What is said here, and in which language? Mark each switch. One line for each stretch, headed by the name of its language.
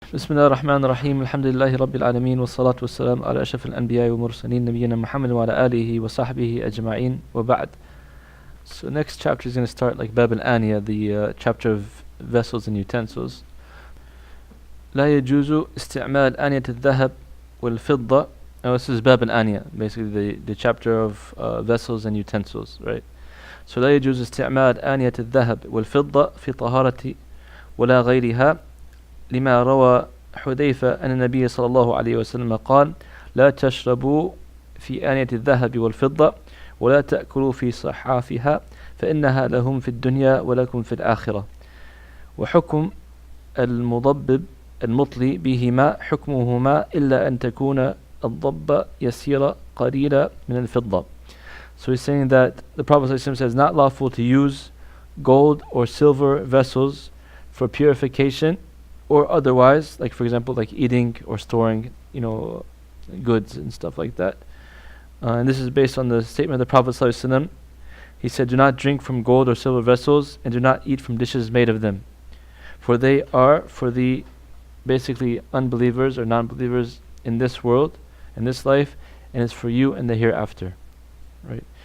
Arabic: بسم الله الرحمن الرحيم الحمد لله رب العالمين والصلاة والسلام على أشرف الأنبياء والمرسلين نبينا محمد وعلى آله وصحبه أجمعين وبعد.
English: So next chapter is going to start like Bab al-Aniya, the chapter of vessels and utensils.
Arabic: لا يجوز استعمال آنية الذهب والفضة.
English: This is Bab al-Aniya, basically the chapter of vessels and utensils, right?
Arabic: So لا يجوز استعمال آنية الذهب والفضة في طهارة ولا غيرها لما روى حذيفة أن النبي صلى الله عليه وسلم قال لا تشربوا في آنية الذهب والفضة ولا تأكلوا في صحافها فإنها لهم في الدنيا ولكم في الآخرة. وحكم المضبب المطلي بهما حكمهما إلا أن تكون الضبة يسيرة قليلة من الفضة.
English: So he's saying that the Prophet ﷺ says not lawful to use gold or silver vessels for purification or otherwise, like for example like eating or storing goods and stuff like that. And this is based on the statement of the Prophet ﷺ. He said, do not drink from gold or silver vessels and do not eat from dishes made of them, for they are for the basically unbelievers or non-believers in this world, in this life, and it's for you in the hereafter, right?